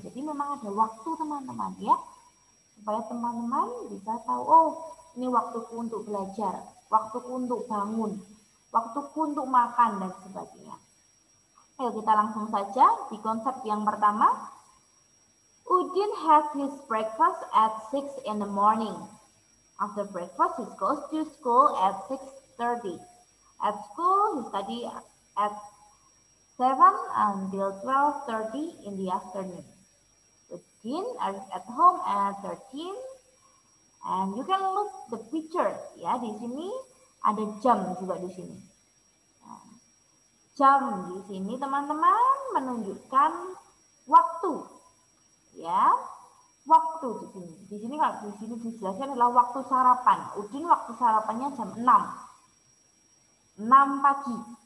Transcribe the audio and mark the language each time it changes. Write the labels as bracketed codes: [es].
[id] Jadi memang ada waktu teman-teman, ya. Supaya teman-teman bisa tahu, oh ini waktuku untuk belajar, waktuku untuk bangun, waktuku untuk makan, dan sebagainya. Ayo kita langsung saja di konsep yang pertama. [en] Udin has his breakfast at 6 in the morning. After breakfast, he goes to school at 6:30. At school, he studies at 7 until 12:30 in the afternoon. Udin arrives at home at 13, and you can look the picture, ya. [id] Di sini ada jam juga di sini. Nah, jam di sini teman-teman menunjukkan waktu, ya. Waktu di sini. Di sini kalau di sini dijelaskan adalah waktu sarapan. Udin waktu sarapannya jam 6 pagi.